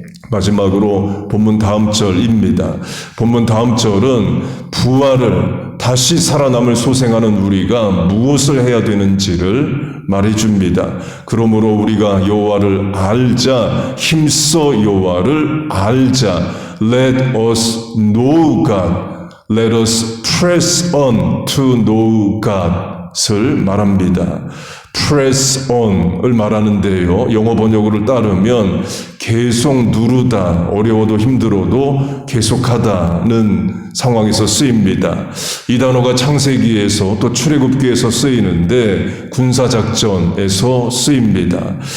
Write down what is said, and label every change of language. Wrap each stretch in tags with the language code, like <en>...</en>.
<ko>마지막으로 본문 다음 절입니다. 본문 다음 절은 부활을 다시 살아남을 소생하는 우리가 무엇을 해야 되는지를 말해줍니다. 그러므로 우리가 여호와를 알자, 힘써 여호와를 알자.</ko> <en>Let us know God. Let us press on to know God을</en> <ko>말합니다. press on을 말하는데요. 영어 번역어를 따르면 계속 누르다, 어려워도 힘들어도 계속하다는 상황에서 쓰입니다. 이 단어가 창세기에서 또 출애굽기에서 쓰이는데 군사작전에서 쓰입니다.</ko>